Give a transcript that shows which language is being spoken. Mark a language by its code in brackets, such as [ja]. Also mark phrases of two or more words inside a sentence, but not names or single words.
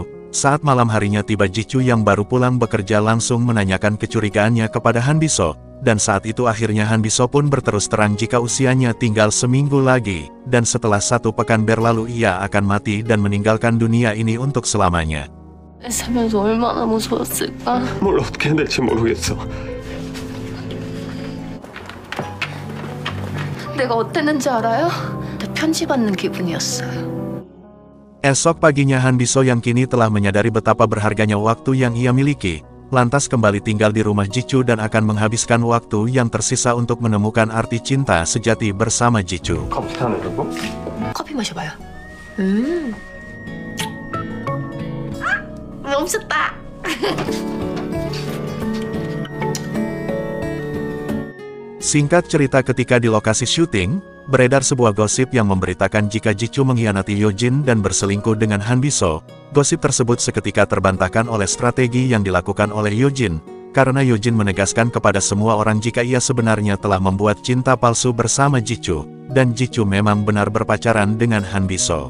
[id] Saat malam harinya tiba Jicu yang baru pulang bekerja langsung menanyakan kecurigaannya kepada Han Biso. Dan saat itu akhirnya Han Biso pun berterus terang jika usianya tinggal seminggu lagi, dan setelah 1 pekan berlalu ia akan mati dan meninggalkan dunia ini untuk selamanya. [ko] 살면서 얼마나 무서웠을까? 뭘 어떻게 해야 될지 모르겠어. 내가 어땠는지 알아요? 편지 받는 기분이었어요. [id] Esok paginya Han Biso yang kini telah menyadari betapa berharganya waktu yang ia miliki, lantas kembali tinggal di rumah Jicu dan akan menghabiskan waktu yang tersisa untuk menemukan arti cinta sejati bersama Jicu. [ko] 커피 타는 거고? 커피 마셔봐요. 멈췄다. [id] Singkat cerita ketika di lokasi syuting, beredar sebuah gosip yang memberitakan jika Jicu mengkhianati Yojin dan berselingkuh dengan Han Biso. Gosip tersebut seketika terbantahkan oleh strategi yang dilakukan oleh Yojin, karena Yojin menegaskan kepada semua orang jika ia sebenarnya telah membuat cinta palsu bersama Jicu, dan Jicu memang benar berpacaran dengan Han Biso.